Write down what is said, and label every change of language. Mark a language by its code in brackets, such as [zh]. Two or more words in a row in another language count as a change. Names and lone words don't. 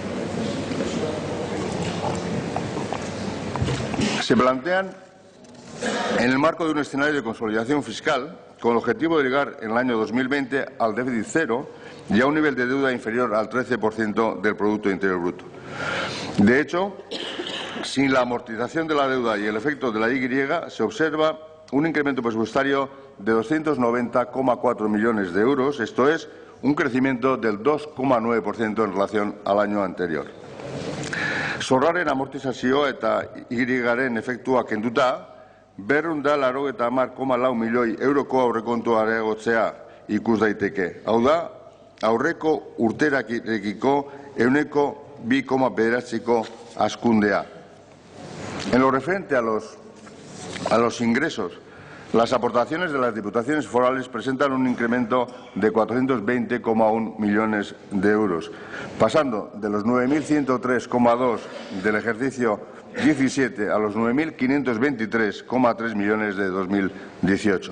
[es] Se plantean en el marco de un escenario de consolidación fiscal con el objetivo de llegar en el año 2020 al déficit cero y a un nivel de deuda inferior al 13% del Producto Interior Bruto. De hecho, sin la amortización de la deuda y el efecto de la Y, se observa un incremento presupuestario de 290,4 millones de euros, esto es, un crecimiento del 2,9% en relación al año anterior. [eu] Zorraren amortizazioa eta Y-ren efektua kenduta, 280,4 milioi euroko aurrekontua areagotzea ikus daiteke. Hau da, aurreko urterarekiko 2,9% hazkundea. [es] En lo referente a los ingresos, las aportaciones de las diputaciones forales presentan un incremento de 420,1 millones de euros, pasando de los 9.103,2 del ejercicio 17 a los 9.523,3 millones de 2018.